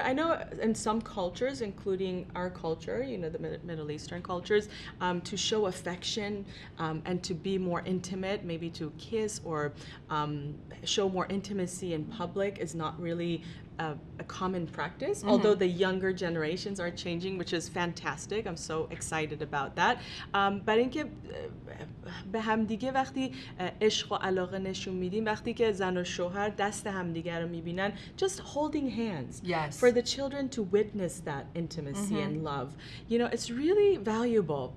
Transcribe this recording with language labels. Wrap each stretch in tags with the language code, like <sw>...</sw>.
<en>I know in some cultures, including our culture, you know, the Middle Eastern cultures, to show affection and to be more intimate, maybe to kiss or show more intimacy in public is not really a common practice, although the younger generations are changing, which is fantastic. I'm so excited about that.</en> <fa>برای اینکه به همدیگه وقتی عشق و علاقه نشون میدیم، وقتی که زن و شوهر دست همدیگه رو میبینن,</fa> <en>just holding hands. Yes. For the children to witness that intimacy and love. You know, it's really valuable.</en>